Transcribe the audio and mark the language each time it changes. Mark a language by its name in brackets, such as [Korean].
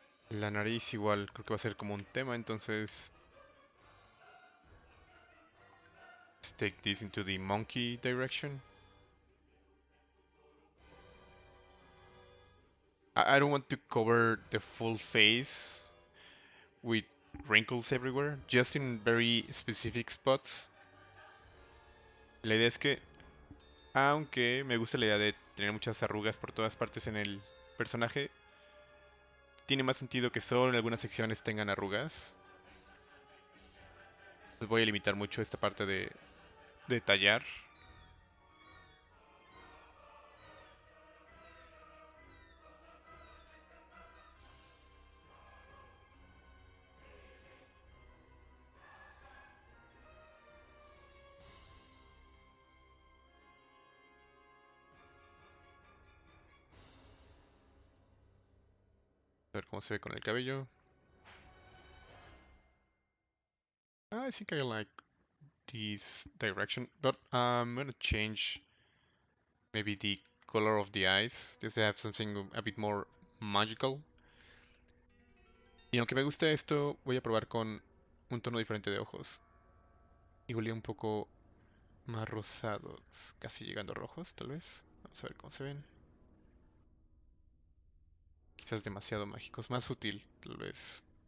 [Spanish] La nariz igual, creo que va a ser como un tema, entonces [English] let's take this into the monkey direction. I don't want to cover the full face with wrinkles everywhere, just in very specific spots. [Spanish] La idea es que, aunque me gusta la idea de tener muchas arrugas por todas partes en el personaje, tiene más sentido que solo en algunas secciones tengan arrugas. Pues voy a limitar mucho esta parte de tallar. A ver cómo se ve con el cabello. [English] I think I like this direction, but I'm gonna change maybe the color of the eyes, just to have something a bit more magical. [Spanish] Y aunque me guste esto, voy a probar con un tono diferente de ojos. Igual y un poco más rosados, casi llegando a rojos, tal vez. Vamos a ver cómo se ven. Quizás demasiado mágicos, más sutil, tal vez.